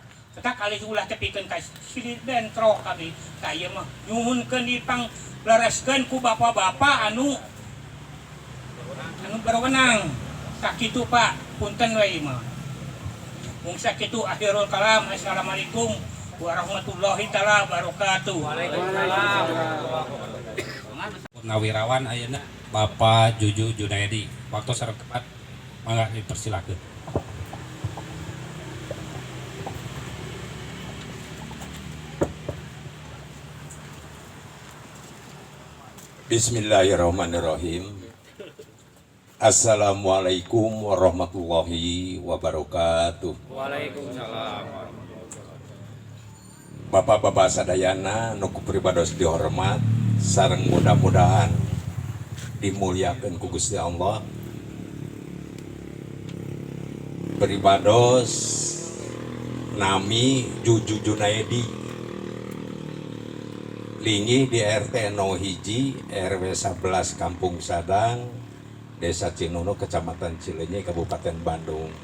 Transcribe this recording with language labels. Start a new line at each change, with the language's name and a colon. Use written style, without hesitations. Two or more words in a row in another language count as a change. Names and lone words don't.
Sundanese: Tetap kali ulah tepikeun ka silih bentrok abdi. Ka ieu mah nyuhunkeun dipang lereskeun ku bapak-bapak anu berwenang. Sakitu Pak, punten we mah. Mung sakitu
Arabic: آخر الكلام. السلام عليكم ورحمة الله تعالى وبركاته. Waalaikumsalam.
Sundanese: Purnawirawan ayeuna Bapak Juju Junaedi. Waktu sareng tepat mangga dipersilakeun.
Arabic: Bismillahirrahmanirrahim. السلام عليكم ورحمة الله وبركاته. Waalaikumsalam.
Sundanese: Bapak-bapak sadayana nu kupribados dihormat sareng mudah-mudahan dimuliakeun ku Gusti Allah. Pribados nami Juju Junaedi linggih di RT 01 RW 11 Kampung Sadang, Desa Cinunuk, Kecamatan Cileunyi, Kabupaten Bandung.